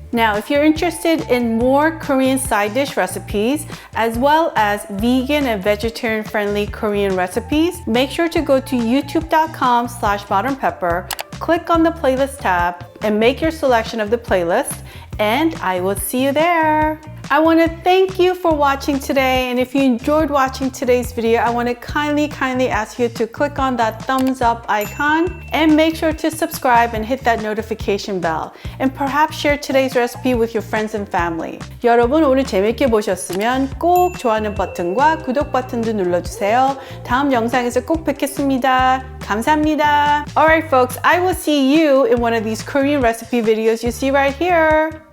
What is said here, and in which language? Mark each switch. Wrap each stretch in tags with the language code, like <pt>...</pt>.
<en>Now, if you're interested in more Korean side dish recipes, as well as vegan and vegetarian friendly Korean recipes, make sure to go to youtube.com/modernpepper, click on the playlist tab, and make your selection of the playlist, and I will see you there. I want to thank you for watching today, and if you enjoyed watching today's video, I want to kindly ask you to click on that thumbs up icon and make sure to subscribe and hit that notification bell, and perhaps share today's recipe with your friends and family.</en> <ko>여러분 오늘 재밌게 보셨으면 꼭 좋아하는 버튼과 구독 버튼도 눌러주세요. 다음 영상에서 꼭 뵙겠습니다. 감사합니다.</ko> <en>Alright folks, I will see you in one of these Korean recipe videos you see right here.</en>